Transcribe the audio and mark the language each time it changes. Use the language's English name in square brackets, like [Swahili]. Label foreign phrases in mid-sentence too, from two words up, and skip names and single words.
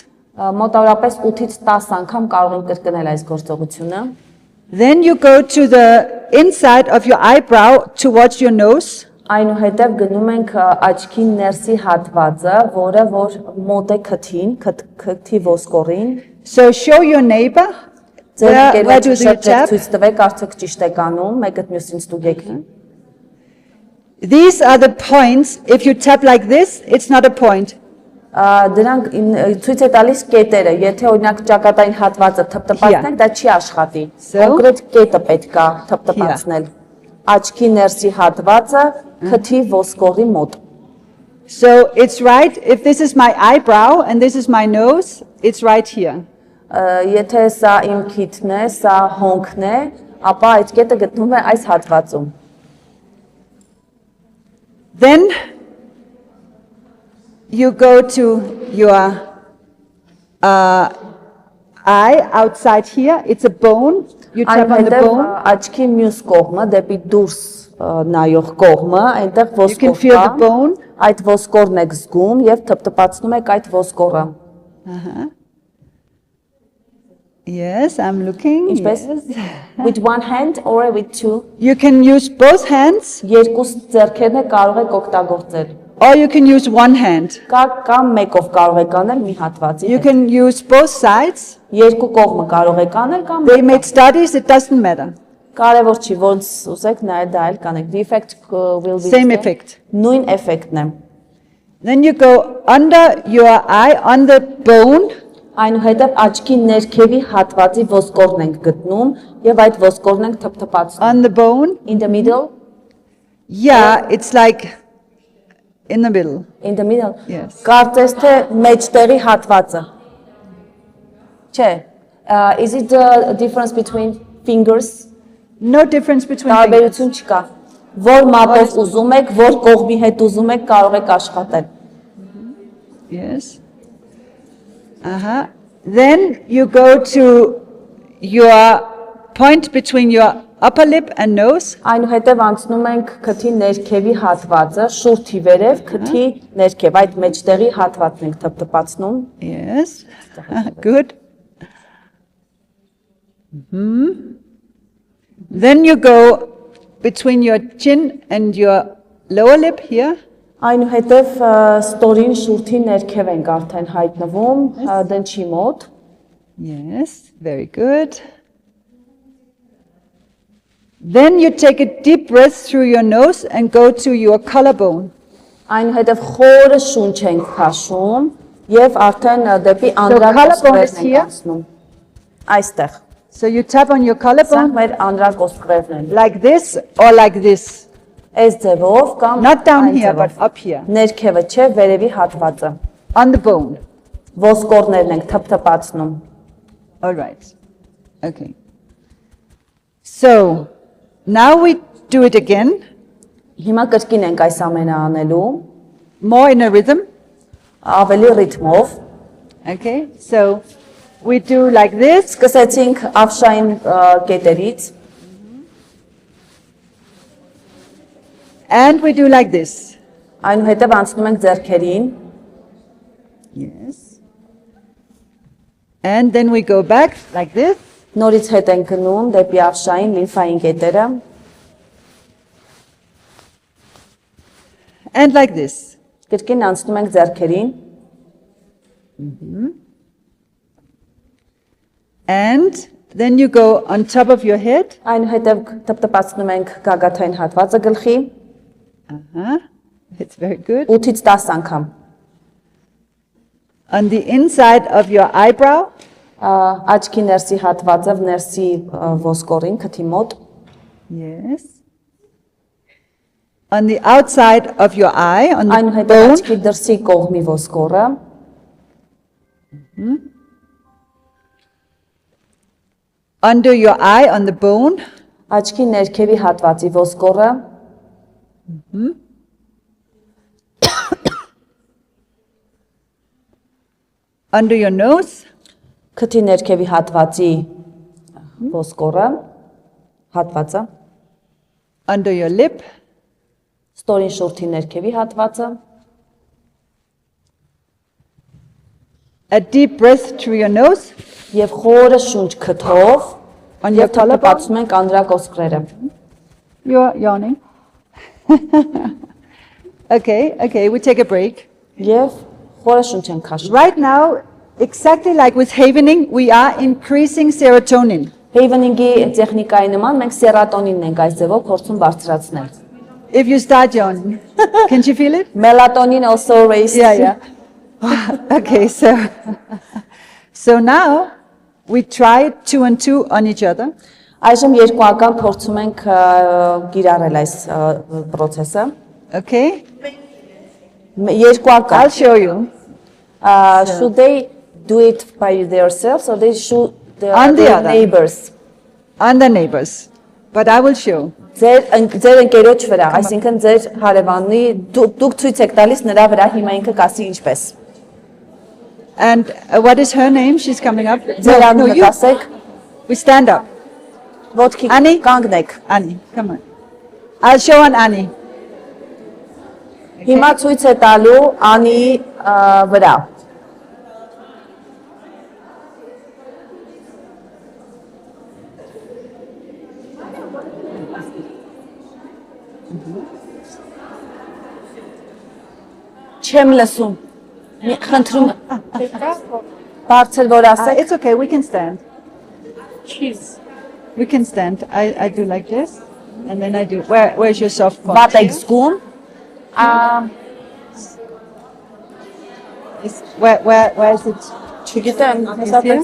[Armenian] Մոտավորապես 8-ից 10 անգամ կարող ենք կրկնել այս գործողությունը։ [English] Then you go to the inside of your eyebrow towards your nose. [Armenian] Այնուհետև գնում ենք աչքի ներսի հատվածը, որը որ մոտ է քթին, քթի ոսկորին։ [English] So show your neighbor. Where do you tap? [Armenian] Ցույց տվեք, արդյոք ճիշտ եք անում, մեկը մյուսին ստուգեք։ [English] These are the points. If you tap like this, it's not a point. [Armenian] Դրանք ցույց է տալիս կետերը, եթե օրինակ ճակատային հատվածը թփթփացնենք, դա չի աշխատի։ Կոնկրետ կետը պետք է թփթփացնել։ Աչքի ներսի հատվածը քթի ոսկորի մոտ։ [English] So it's right, if this is my eyebrow and this is my nose, it's right here. [Armenian] Եթե սա իմ քիթն է, սա հոնքն է, ապա այդ կետը գտնվում է այս հատվածում։ [English] Then you go to your eye outside here. It's a bone. You tap on the bone. [Armenian] Աչքի մյուս կողմը դեպի դուրս նայող կողմը, այնտեղ [English] You can feel the [Armenian] ոսկոր կա, [English] bone. [Armenian] այդ ոսկորն եք զգում եւ թփթփացնում եք այդ ոսկորը։ [English] Yes, I'm looking. [Armenian] Ինչպես [English] Yes. with one hand or with two, You can use both hands [Armenian] երկու ձեռքերն է կարող եք օգտագործել։ [English] or you can use one hand. [Armenian] Կամ մեկով կարող եք անել մի հատվածի [English] You [Armenian] հետ։ [English] can use both sides. [Armenian] Երկու կողմը կարող եք անել կամ [English] They made studies, it doesn't matter. [Armenian] կարևոր չի ոնց ուզեք նայել դա էլ կանեք։ [English] The effect will be Same the effect. [Armenian] Նույն էֆեկտն է։ [English] Then you go under your eye, on the bone. [Armenian] Այնուհետև աչքի ներքևի հատվածի ոսկորն ենք գտնում եւ այդ ոսկորն ենք թփթփացնում։ [English] On the bone. In the middle, Yeah, it's like in the middle. in the middle. Yes. [Armenian] Կարծես թե մեջտեղի հատվածը։ Չէ։ [English] Is it the difference between fingers? No difference between fingers. [Armenian] Տարբերություն չկա։ Որ մատով ուզում եք, որ կողմի հետ ուզում եք, կարող եք աշխատել։ [English] Yes. Uh-huh. Then you go to your point between your upper lip and nose. [Armenian] Այնուհետև անցնում ենք քթի ներքևի հատվածը, շուրթի վերև, քթի ներքև, այդ մեջտեղի հատվածն ենք թփթփացնում։ [English] Yes. Good. Then you go between your chin and your lower lip here. [Armenian] Այնուհետև ստորին շուրթի ներքև ենք արդեն հայտնվում, դնչի մոտ։ [English] Yes, very good. Then you take a deep breath through your nose and go to your collarbone. [Armenian] Այնուհետև խորը շունչ ենք քաշում եւ արդեն դեպի [English] collarbone is [Armenian] անդրակոսկրերն ենք [English] here. [Armenian] անցնում։ Այստեղ։ [English] So you tap on your [Armenian] Սա [English] collarbone [Armenian] մեր անդրակոսկրերն են։ [English] like this or like this. [Armenian] Այս ձևով կամ [English] Not down [Armenian] այն [English] here, [Armenian] ձևով։ [English] but up here. [Armenian] Ներքևը չէ, վերևի հատվածը։ [English] On the bone. [Armenian] Ոսկորներն ենք թփթփացնում։ [English] All right. Okay. So now we do it again, [Armenian] Հիմա կրկին ենք այս ամենը անելու, [English] more in a rhythm. [Armenian] ավելի ռիթմով։ [English] Okay. So we do like this. [Armenian] Սկսեցինք ավշային կետերից, [English] And we do like this. [Armenian] այնուհետև անցնում ենք ձեռքերին, [English] Yes. And then we go back like this. [Armenian] նորից հետ ենք գնում դեպի ավշային լիմֆային կետերը, [English] And like this. [Armenian] Կրկին անցնում ենք ձեռքերին, [English] And then you go on top of your head. [Armenian] այնուհետև տպտպացնում ենք գագաթային հատվածը գլխի, [English] It's very good. [Armenian] 8-ից 10 անգամ։ [English] On the inside of your eyebrow. [Armenian] Աչքի ներսի հատվածը, ներսի ոսկորին, քթի մոտ, [English] Yes. On the outside of your eye, on the [Armenian] այնուհետև [English] bone. [Armenian] աչքի դրսի կողմի ոսկորը, [English] Under your eye, on the bone. [Armenian] աչքի ներքևի հատվածի ոսկորը, [English] Under your nose. [Armenian] քթի ներքևի հատվածի ոսկորը, հատվածը, [English] Under your lip. [Armenian] ստորին շուրթի ներքևի հատվածը, [English] A deep breath through your nose. [Armenian] եւ խորը շունչ քթով, [English] On your [Armenian] եւ [English] collarbone. [Armenian] տպտպացնում ենք անդրակոսկրերը։ [English] You're yawning. Okay, we take a break. [Armenian] Եվ խորը շունչ ենք քաշում։ [English] Right now, exactly like with havening, we are increasing serotonin. [Armenian] Havening-ի տեխնիկայի նման մենք սերատոնինն ենք այս ձևով փորձում բարձրացնել։ [English] If you start yawning, can you feel it? Melatonin also raised. Yeah. Okay, so now we try 2 and 2 on each other. [Armenian] Այժմ երկու անգամ փորձում ենք կիրառել այս process-ը։ [English] Okay, [Armenian] Երկու անգամ։ [English] I'll show you. Should they do it by themselves or they should On the their other. neighbors? On the neighbors, but I will show. [Armenian] Ձեր ընկերոջ վրա, այսինքն ձեր հարևանի դուք ցույց եք տալիս նրա վրա, հիմա ինքը կասի ինչպես։ [English] And what is her name? She's coming up. [Armenian] Ձեր անունը [English] you. [Armenian] ասեք, [English] We stand up. [Armenian] ոտքի Անի։ կանգնեք։ [English] Annie, come on. I'll show on Annie. [Armenian] Հիմա ցույց է տալու Անիի վրա։ Չեմ լսում։ Խնդրում բարձր որ ասեք։ [English] It's okay, we can stand. We can stand. I do like this, and then I do. Where's your soft point? [Armenian] Վատ եք զգում։ [English] Where is it? [Armenian] Չգիտեմ, [English] Is [Armenian] հեսա [English] here?